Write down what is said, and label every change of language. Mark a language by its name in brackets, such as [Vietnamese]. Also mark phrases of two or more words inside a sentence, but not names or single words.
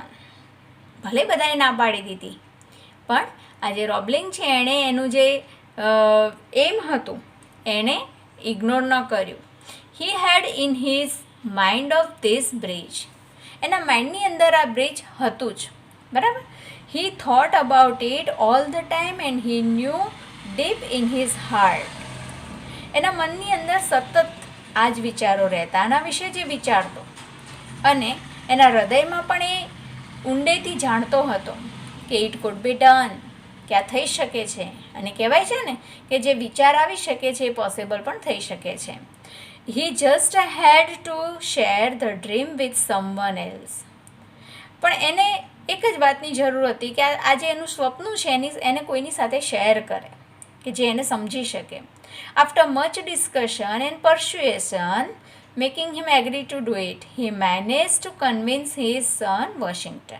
[Gujarati] ભલે બધાએ ના પાડી દીધી, પણ આ જે રોબલિંગ છે એણે એનું જે એમ હતું એણે ઇગ્નોર ન કર્યું. [English] He had in his mind of this bridge, [Gujarati] એના માઇન્ડની અંદર આ બ્રિજ હતું જ, બરાબર. [English] He thought about it all the time and he knew deep in his heart. [Gujarati] એના મનની અંદર સતત આ જ વિચારો રહેતા, આના વિશે જે વિચારતો, અને એના હૃદયમાં પણ એ ઊંડેથી જાણતો હતો કે [English] it could be done, [Gujarati] કે આ થઈ શકે છે. અને કહેવાય છે ને કે જે વિચાર આવી શકે છે એ પોસિબલ પણ થઈ શકે છે. [English] He just had to share the dream with someone else. [Gujarati] પણ એને એક જ વાતની જરૂર હતી કે આ જે એનું સ્વપ્ન છે એને કોઈની સાથે શેર કરે કે જે એને સમજી શકે. [English] After much discussion and persuasion making him agree to do it, he manage to convince his son Washington.